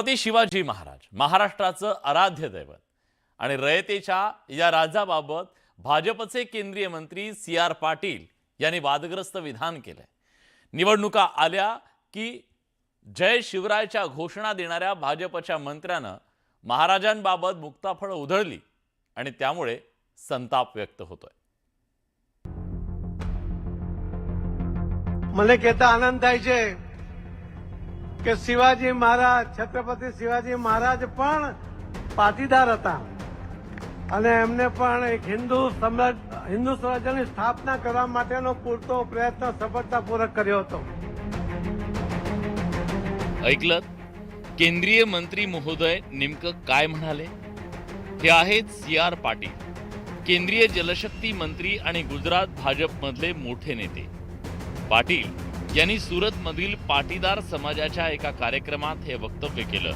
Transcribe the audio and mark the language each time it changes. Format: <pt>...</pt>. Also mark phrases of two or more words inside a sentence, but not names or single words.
<mr>छत्रपती शिवाजी महाराज महाराष्ट्राचं आराध्य दैवत आणि रयतेच्या या राजाबाबत भाजपचे केंद्रीय मंत्री सी.आर. पाटील यांनी वादग्रस्त विधान केलंय। निवडणुका आल्या की जय शिवरायच्या घोषणा देणाऱ्या भाजपच्या मंत्र्यानं महाराजांबाबत मुक्ताफळं उधळली आणि त्यामुळे संताप व्यक्त होतोय।</mr> <gu>મને કહેતા આનંદ થાય છે કે શિવાજી મહારાજ છત્રપતિ શિવાજી મહારાજ પણ પાટીદાર હતા અને એમને પણ એક हिंदू સ્વરાજ્યની સ્થાપના કરવા માટેનો પૂરતો પ્રયત્ન સફળતાપૂર્વક કર્યો હતો।</gu> <mr>ऐकलत केंद्रीय मंत्री महोदय नेमकं काय म्हणाले? हे आहेत सी.आर. पाटील, केंद्रीय जलशक्ती मंत्री आणि गुजरात भाजपमधले मोठे नेते। पाटील यांनी सुरतमधील पाटीदार समाजाच्या एका कार्यक्रमात हे वक्तव्य केलं।</mr>